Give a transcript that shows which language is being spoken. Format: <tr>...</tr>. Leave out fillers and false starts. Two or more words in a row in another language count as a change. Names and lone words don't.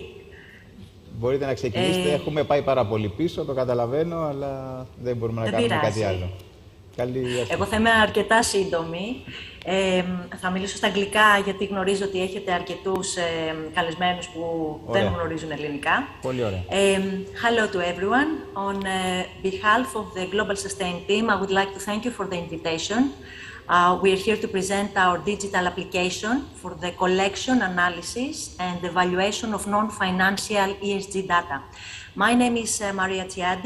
<el>Μπορείτε να ξεκινήσετε. Έχουμε πάει πάρα πολύ πίσω, το καταλαβαίνω, αλλά δεν μπορούμε να κάνουμε κάτι άλλο. Εγώ θα είμαι αρκετά σύντομη. Θα μιλήσω στα αγγλικά, γιατί γνωρίζω ότι έχετε αρκετούς καλεσμένους που δεν γνωρίζουν ελληνικά. Πολύ ωραία.</el> <en>Hello to everyone. On behalf of the Global Sustain team, I would like to thank you for the invitation. We are here to present our digital application for the collection, analysis, and evaluation of non-financial ESG data. My name is Maria Tiadi.</en>